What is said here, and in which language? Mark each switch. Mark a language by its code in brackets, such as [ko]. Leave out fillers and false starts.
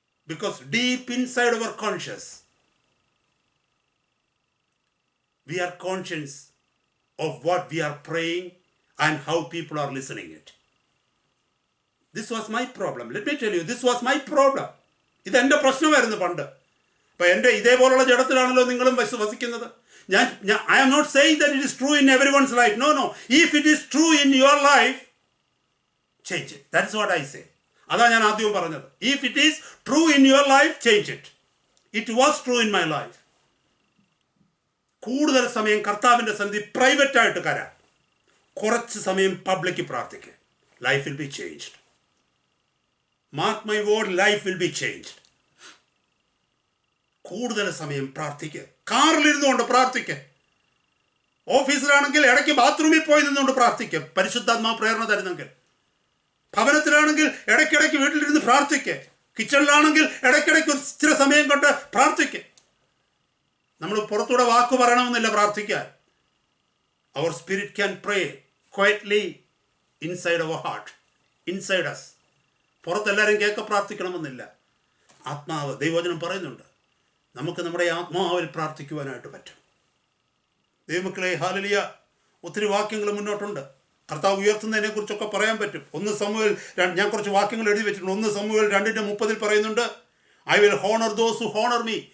[en] Because deep inside our conscience, we are conscious of what we are praying and how people are listening it. This was my problem. Let me tell you, this was my problem. [ml] ഇതെൻ്റെ പ്രശ്നമായിരുന്നു പണ്ട്. അപ്പം എൻ്റെ ഇതേപോലുള്ള ജഡത്തിലാണല്ലോ നിങ്ങളും വസിക്കുന്നത്. [en] I am not saying that it is true in everyone's life. No. If it is true in your life, change it. That's what I say. [ml] അതാ ഞാൻ ആദ്യം പറഞ്ഞത്. [en] If it is true in your life, change it. It was true in my life. [ml] കൂടുതൽ സമയം കർത്താവിൻ്റെ സന്നിധി പ്രൈവറ്റായിട്ട് കരാം, കുറച്ച് സമയം പബ്ലിക്ക് പ്രാർത്ഥിക്കുക. [en] Life will be changed. Mark my word, life will be changed. [ml] കൂടുതൽ സമയം പ്രാർത്ഥിക്കുക. കാറിലിരുന്നുകൊണ്ട് പ്രാർത്ഥിക്കുക. ഓഫീസിലാണെങ്കിൽ ഇടയ്ക്ക് ബാത്റൂമിൽ പോയി നിന്നുകൊണ്ട് പ്രാർത്ഥിക്കുക, പരിശുദ്ധാത്മാവ് പ്രേരണ തരുന്നെങ്കിൽ. ഭവനത്തിലാണെങ്കിൽ ഇടയ്ക്കിടയ്ക്ക് വീട്ടിലിരുന്ന് പ്രാർത്ഥിക്കുക. കിച്ചണിലാണെങ്കിൽ ഇടയ്ക്കിടയ്ക്ക് ഒരു സ്ഥിര സമയം കൊണ്ട് പ്രാർത്ഥിക്കുക. നമ്മൾ പുറത്തൂടെ വാക്ക് പറയണമെന്നില്ല പ്രാർത്ഥിക്കാൻ. [en] Our spirit can pray quietly inside our heart, inside us. [ml] പുറത്തെല്ലാവരും കേൾക്ക പ്രാർത്ഥിക്കണമെന്നില്ല. ആത്മാവ്, ദൈവവചനം പറയുന്നുണ്ട്, നമുക്ക് നമ്മുടെ ആത്മാവിൽ പ്രാർത്ഥിക്കുവാനായിട്ട് പറ്റും. ദൈവമക്കളെ, ഹല്ലേലൂയ. ഒത്തിരി വാക്യങ്ങൾ മുന്നോട്ടുണ്ട്. കർത്താവ് ഉയർത്തുന്നതിനെ കുറിച്ചൊക്കെ പറയാൻ പറ്റും. 1 സമൂവേൽ, ഞാൻ കുറച്ച് വാക്യങ്ങൾ എഴുതി വെച്ചിട്ടുണ്ട്. 1 സമൂവേൽ 2:30 പറയുന്നുണ്ട്, [en] I will honour those who honour me.